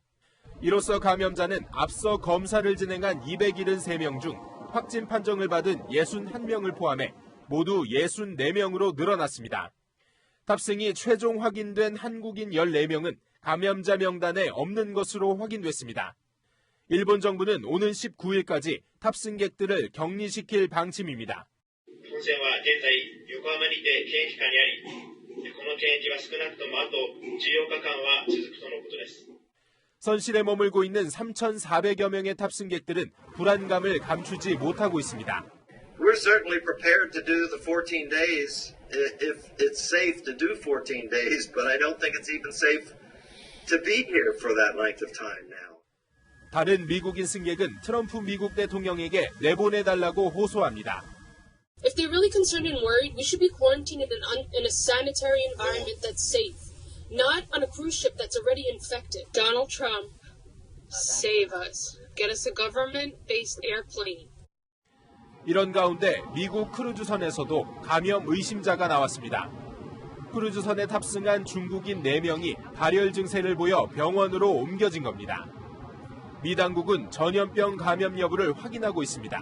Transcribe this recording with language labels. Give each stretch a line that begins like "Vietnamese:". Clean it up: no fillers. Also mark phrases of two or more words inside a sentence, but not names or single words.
Korean: 이로써 감염자는 앞서 검사를 진행한 273명 중 확진 판정을 받은 61명을 포함해 모두 64명으로 늘어났습니다. 탑승이 최종 확인된 한국인 14명은 감염자名단에 없는 것으로 확인됐습니다. 일본 정부는 오는 19일까지 탑승객들을 격리시킬 방침입니다.
Japanese: 本船は現在横浜にて検疫下にあり、この検疫は少なくともあと14日間は続くとのことです。
Korean: 선실에 머물고 있는 3,400여 명의 탑승객들은 불안감을 감추지 못하고 있습니다.
English: We're certainly prepared to do the 14 days if it's safe to do 14 days, but I don't think it's even safe to be here for that length of time now.
Korean: 다른 미국인 승객은 트럼프 미국 대통령에게 내보내달라고 호소합니다.
English: If they're really concerned and worried, we should be quarantined in a sanitary environment that's safe, not on a cruise ship that's already infected. Donald Trump, save us. Get us a government-based airplane.
Korean: 이런 가운데 미국 크루즈선에서도 감염 의심자가 나왔습니다. 크루즈선에 탑승한 중국인 4명이 발열 증세를 보여 병원으로 옮겨진 겁니다. 미 당국은 전염병 감염 여부를 확인하고 있습니다.